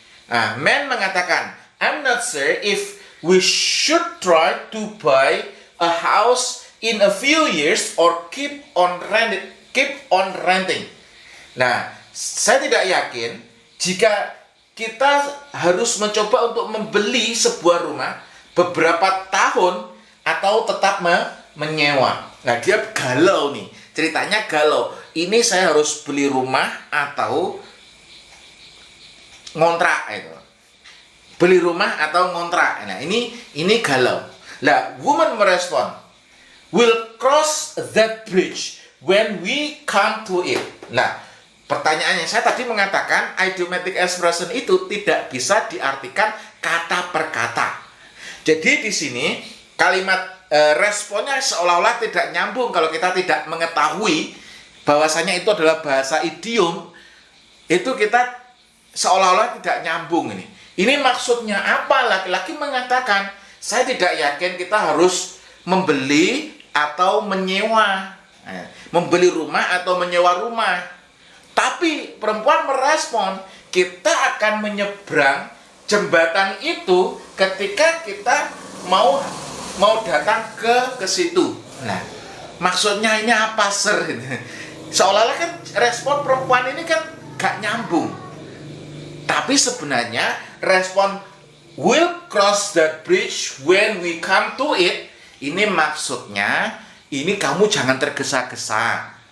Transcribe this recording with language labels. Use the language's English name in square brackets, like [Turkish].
[Indonesian] Nah, [English] man [Indonesian] mengatakan, [English] I'm not sure if we should try to buy a house in a few years or keep on renting. [Indonesian] Nah, saya tidak yakin jika kita harus mencoba untuk membeli sebuah rumah beberapa tahun atau tetap menyewa. Nah, dia galau nih. Ceritanya galau. Ini saya harus beli rumah atau ngontrak itu. Beli rumah atau ngontrak. Nah, ini galau. Lah, [English] woman [Indonesian] merespon, [English] "We'll cross that bridge when we come to it." [Indonesian] Nah, pertanyaannya, saya tadi mengatakan idiomatic expression itu tidak bisa diartikan kata per kata. Jadi di sini kalimat responnya seolah-olah tidak nyambung kalau kita tidak mengetahui bahwasanya itu adalah bahasa idiom. Itu kita seolah-olah tidak nyambung ini. Ini maksudnya apa? Laki-laki mengatakan, saya tidak yakin kita harus membeli atau menyewa. Membeli rumah atau menyewa rumah. Tapi perempuan merespon, kita akan menyeberang jembatan itu ketika kita mau datang ke situ. Nah, maksudnya ini apa, Sir? Seolah-olah kan respon perempuan ini kan gak nyambung. Tapi sebenarnya respon [English] "we'll cross that bridge when we come to it" [Indonesian] Ini maksudnya, ini kamu jangan tergesa-gesa.